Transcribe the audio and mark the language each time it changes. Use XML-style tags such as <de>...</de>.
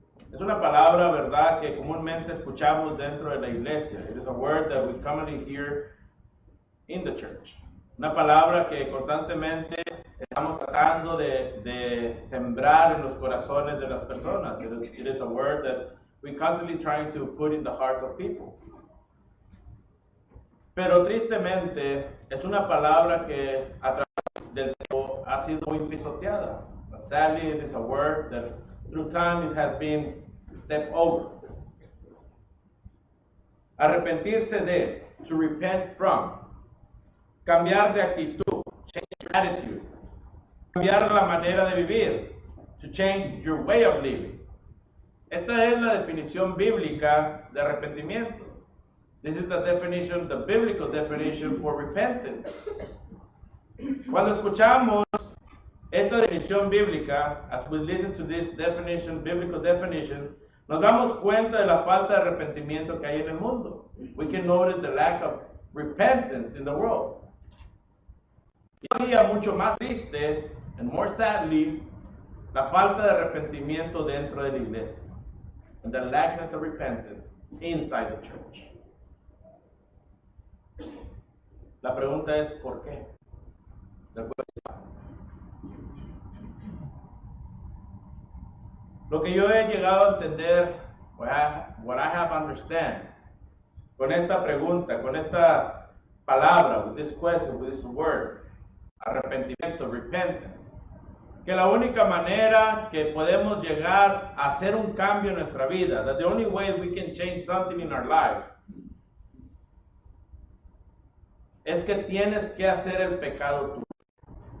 <es>Es una palabra, ¿verdad?, que comúnmente escuchamos dentro de la iglesia.</es> <en>It is a word that we commonly hear in the church.</en> <es>Una palabra que constantemente estamos tratando de sembrar en los corazones de las personas.</es> <en>It is a word that we constantly trying to put in the hearts of people.</en> <es>Pero tristemente es una palabra que a través del tiempo ha sido muy pisoteada.</es> <en>But sadly, it is a word that through time it has been stepped over.</en> <es>Arrepentirse de,</es> <en>to repent from.</en> <es>Cambiar de actitud,</es> <en>change your attitude.</en> <es>Cambiar la manera de vivir,</es> <en>to change your way of living.</en> <es>Esta es la definición bíblica de arrepentimiento.</es> <en>This is the definition, the biblical definition for repentance.</en> <es>Cuando escuchamos esta definición bíblica,</es> <en>as we listen to this definition, biblical definition,</en> <es>nos damos cuenta de la falta de arrepentimiento que hay en el mundo.</es> <en>We can notice the lack of repentance in the world.</en> <es>Y todavía mucho más triste,</es> <en>and more sadly,</en> <es>la falta de arrepentimiento dentro de la iglesia.</es> <en>And the lackness of repentance inside the church.</en> <es>La pregunta es, ¿por qué? Lo que yo he llegado a entender,</es> <en>what I have understand,</en> <es>con esta pregunta, con esta palabra,</es> <en>with this question, with this word,</en> <es>arrepentimiento,</es> <en>repentance,</en> <es>que la única manera que podemos llegar a hacer un cambio en nuestra vida,</es> <en>that the only way we can change something in our lives,</en> <es>es que tienes que hacer el pecado tuyo.</es>